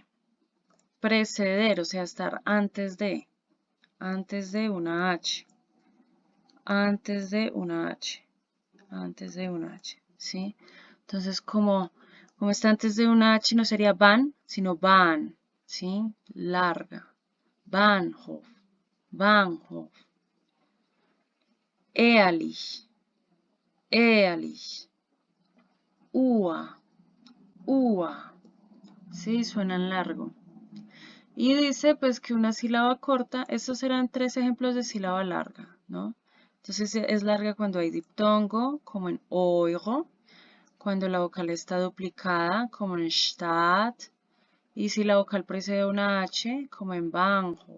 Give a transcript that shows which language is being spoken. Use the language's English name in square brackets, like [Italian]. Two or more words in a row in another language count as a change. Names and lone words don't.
[Spanish] Preceder, o sea, estar antes de una H. Antes de una H. Antes de una H, ¿sí? Entonces, como está antes de una H, no sería van, sino van, ¿sí? Larga. [German] Bahnhof, Bahnhof. Ehrlich, ehrlich. Ua, ua. [Spanish] Sí, suenan largo. Y dice pues que una sílaba corta, estos serán tres ejemplos de sílaba larga, ¿no? Entonces es larga cuando hay diptongo, como en oigo, cuando la vocal está duplicada, como en Stadt, y si la vocal precede una H, como en Bahnhof.